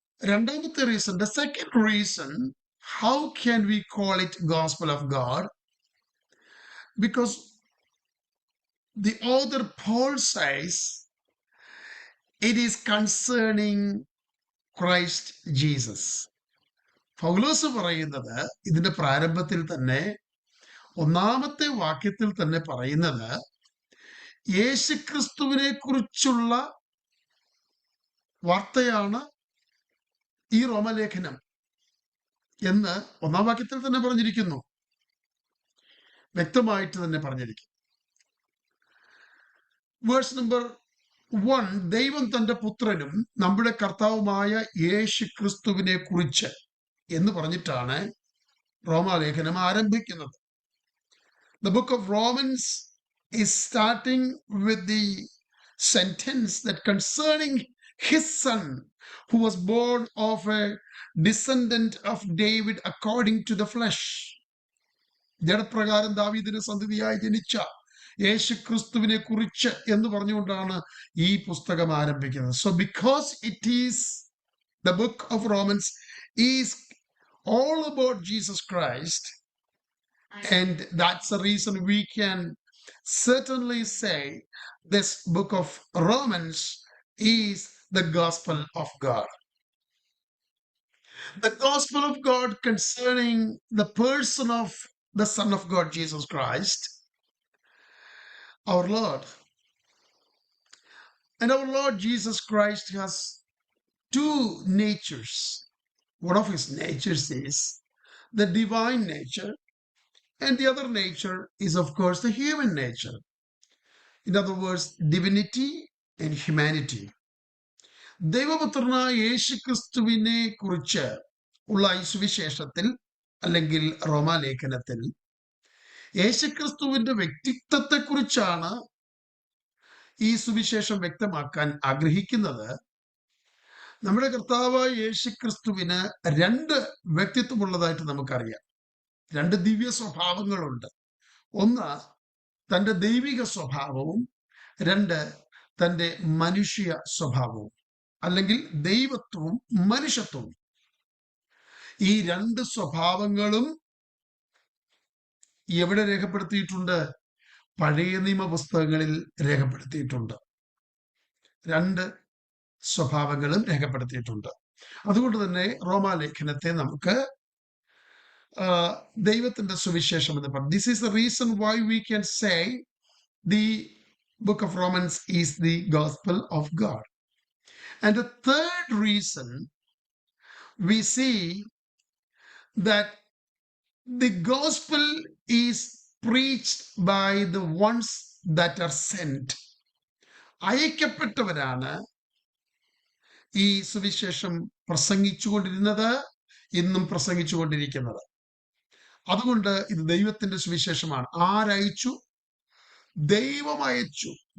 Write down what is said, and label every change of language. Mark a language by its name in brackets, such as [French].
[Malayalam] രണ്ടാമത്തെ [English] reason, the second reason, how can we call it gospel of God? Because the author Paul says it is concerning Christ Jesus. [Malayalam] പൗലോസ് പറയുന്നത് ഇതിന്റെ പ്രാരംഭത്തിൽ തന്നെ 1-ാമത്തെ വാക്യത്തിൽ തന്നെ പറയുന്നത് യേശുക്രിസ്തുവിനെ കുറിച്ചുള്ള വാർത്തയാണ് ഈ റോമലേഖനം എന്ന് 1-ാം വാക്യത്തിൽ തന്നെ പറഞ്ഞിരിക്കുന്നു, വ്യക്തമായിട്ട് തന്നെ പറഞ്ഞിരിക്കുന്നു. [English] verse number [Malayalam] 1, ദൈവം തന്റെ പുത്രനും നമ്മുടെ കർത്താവുമായ യേശു ക്രിസ്തുവിനെ കുറിച്ച് എന്ന് പറഞ്ഞിട്ടാണ് റോമാലേഖനം ആരംഭിക്കുന്നത്. [English] The book of Romans is starting with the sentence that concerning his son who was born of a descendant of David according to the flesh. [Malayalam] ജഡപ്രകാരം ദാവീദിന് സന്തതിയായി ജനിച്ച യേശു ക്രിസ്തുവിനെ കുറിച്ച് എന്ന് പറഞ്ഞുകൊണ്ടാണ് ഈ പുസ്തകം ആരംഭിക്കുന്നത്. [English] So because it is, the book of Romans is all about Jesus Christ, and that's the reason we can certainly say this book of Romans is the gospel of God. The gospel of God concerning the person of the Son of God, Jesus Christ, our Lord. And our Lord Jesus Christ has two natures. One of his natures is the divine nature, and the other nature is, of course, the human nature. In other words, divinity and humanity. [Malayalam] ദൈവപുത്രനായ യേശുക്രിസ്തുവിനെ കുറിച്ച് ഉള്ള ഈ സുവിശേഷത്തിൽ അല്ലെങ്കിൽ റോമാലേഖനത്തിൽ യേശുക്രിസ്തുവിന്റെ വ്യക്തിത്വത്തെ കുറിച്ചാണ് ഈ സുവിശേഷം വ്യക്തമാക്കാൻ ആഗ്രഹിക്കുന്നത്. നമ്മുടെ കർത്താവായ യേശുക്രിസ്തുവിന് 2 വ്യക്തിത്വമുള്ളതായിട്ട് നമുക്കറിയാം. 2 ദിവ്യ സ്വഭാവങ്ങളുണ്ട്. 1 തന്റെ ദൈവിക സ്വഭാവവും, 2 തന്റെ മനുഷ്യ സ്വഭാവവും, അല്ലെങ്കിൽ ദൈവത്വവും മനുഷ്യത്വവും. ഈ 2 സ്വഭാവങ്ങളും എവിടെ രേഖപ്പെടുത്തിയിട്ടുണ്ട്? പഴയ നിയമ പുസ്തകങ്ങളിൽ രേഖപ്പെടുത്തിയിട്ടുണ്ട്. 2 സ്വഭാവങ്ങളും രേഖപ്പെടുത്തിയിട്ടുണ്ട്. അതുകൊണ്ട് തന്നെ റോമാലേഖനത്തെ നമുക്ക് ദൈവത്തിന്റെ സുവിശേഷം എന്ന് പറയും. [English] This is the reason why we can say the book of Romans is the gospel of God. And the third reason, we see that the gospel is preached by the ones that are sent. [Malayalam] അയക്കപ്പെട്ടവരാണ് ഈ സുവിശേഷം പ്രസംഗിച്ചുകൊണ്ടിരുന്നത്, ഇന്നും പ്രസംഗിച്ചുകൊണ്ടിരിക്കുന്നത്. അതുകൊണ്ട് ഇത് ദൈവത്തിന്റെ സുവിശേഷമാണ്. ആരയച്ചു? ദൈവം അയച്ചു.